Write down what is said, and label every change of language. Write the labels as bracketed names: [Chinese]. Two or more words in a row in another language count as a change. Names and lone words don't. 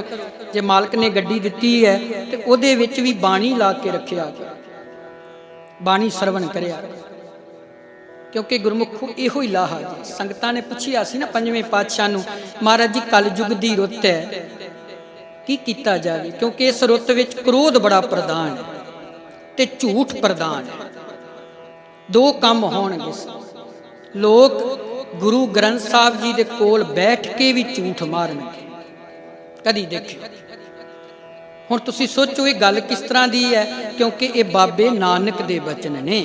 [Punjabi] ਜੇ ਮਾਲਕ ਨੇ ਗੱਡੀ ਦਿੱਤੀ ਹੈ ਤੇ ਉਹਦੇ ਵਿਚ ਭੀ ਬਾਣੀ ਲਾ ਕੇ ਰੱਖਿਆ, ਬਾਣੀ ਸਰਵਣ ਕਰਿਆ, ਕਿਉਂਕਿ ਗੁਰਮੁਖੋ ਇਹੋ ਹੀ ਲਾਹਾ ਜੀ। ਸੰਗਤਾਂ ਨੇ ਪੁੱਛਿਆ ਸੀ ਨਾ ਪੰਜਵੇਂ ਪਾਤਸ਼ਾਹ ਨੂੰ, ਮਹਾਰਾਜ ਜੀ ਕਲਯੁਗ ਦੀ ਰੁੱਤ ਹੈ, ਕੀ ਕੀਤਾ ਜਾਵੇ, ਕਿਉਂਕਿ ਇਸ ਰੁੱਤ ਵਿਚ ਕ੍ਰੋਧ ਬੜਾ ਪ੍ਰਧਾਨ ਹੈ। ਤੇ ਝੂਠ ਪ੍ਰਧਾਨ ਹੈ। ਦੋ ਕੰਮ ਹੋਣਗੇ। ਲੋਕ ਗੁਰੂ ਗ੍ਰੰਥ ਸਾਹਿਬ ਜੀ ਦੇ ਕੋਲ ਬੈਠ ਕੇ ਵੀ ਝੂਠ ਮਾਰਨਗੇ। ਕਦੀ ਦੇਖਿਓ। ਹੁਣ ਤੁਸੀਂ ਸੋਚੋ ਇਹ ਗੱਲ ਕਿਸ ਤਰ੍ਹਾਂ ਦੀ ਹੈ, ਕਿਉਂਕਿ ਇਹ ਬਾਬੇ ਨਾਨਕ ਦੇ ਬਚਨ ਨੇ।